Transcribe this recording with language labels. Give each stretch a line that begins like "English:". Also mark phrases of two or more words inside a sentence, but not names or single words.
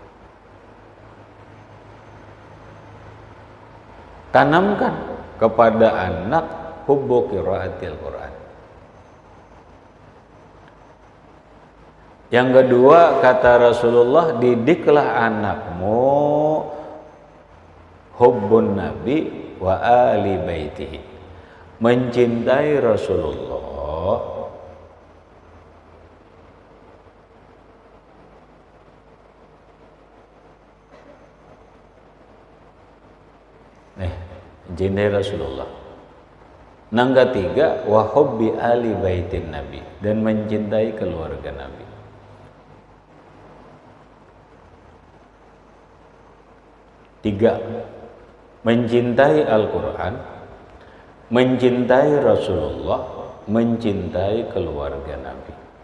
Indonesian: Tanamkan kepada anak
Arabic: hubbu qiraatil Quran.
Indonesian: Yang kedua kata Rasulullah, didiklah anakmu
Arabic: hubbun Nabi wa ali baitihi,
Indonesian: mencintai Rasulullah mencintai Rasulullah. Nang ketiga
Arabic: wa hubbi ali baitin Nabi,
Indonesian: dan mencintai keluarga Nabi. Tiga, mencintai Al-Quran, mencintai Rasulullah, mencintai keluarga Nabi.